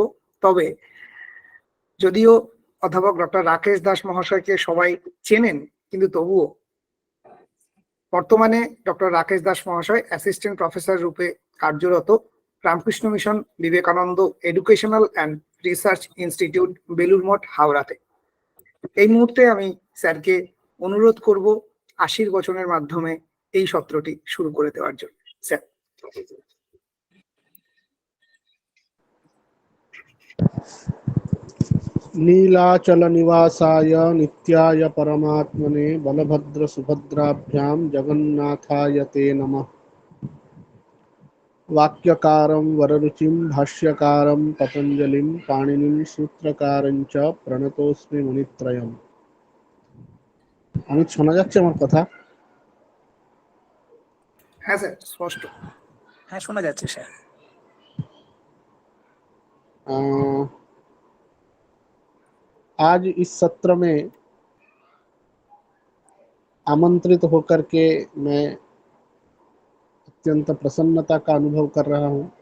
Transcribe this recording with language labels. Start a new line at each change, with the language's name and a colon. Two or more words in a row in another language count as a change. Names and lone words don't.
Bangla: তবে যদিও অধ্যাপক ডক্টর রাকেশ দাস মহাশয়কে সবাই চেনেন, কিন্তু তবুও বর্তমানে ডক্টর রাকেশ দাস মহাশয়
English: assistant professor
Bangla: রূপে কার্যরত রামকৃষ্ণ মিশন বিবেকানন্দ এডুকেশনাল অ্যান্ড রিসার্চ ইনস্টিটিউট, বেলুর মঠ, হাওড়াতে। এই মুহূর্তে আমি স্যারকে অনুরোধ করব আশীর্বচনের মাধ্যমে এই সত্রটি শুরু করে দেওয়ার জন্য। স্যার।
Sanskrit: नीलाचल निवासाय नित्याय परमात्मने बलभद्र सुभद्राभ्यां जगन्नाथाय ते नमः। वाक्यकारं वररुचिं भाष्यकारं पतंजलिं पाणिनिं सूत्रकारं च प्रणतोस्मि मुनित्रयम्।
Bangla: अमित শোনা যাচ্ছে আমার কথা? হ্যাঁ স্যার, স্পষ্ট। হ্যাঁ শোনা যাচ্ছে স্যার।
Hindi: आज इस सत्र में आमंत्रित होकर के मैं अत्यंत प्रसन्नता का अनुभव कर रहा हूँ।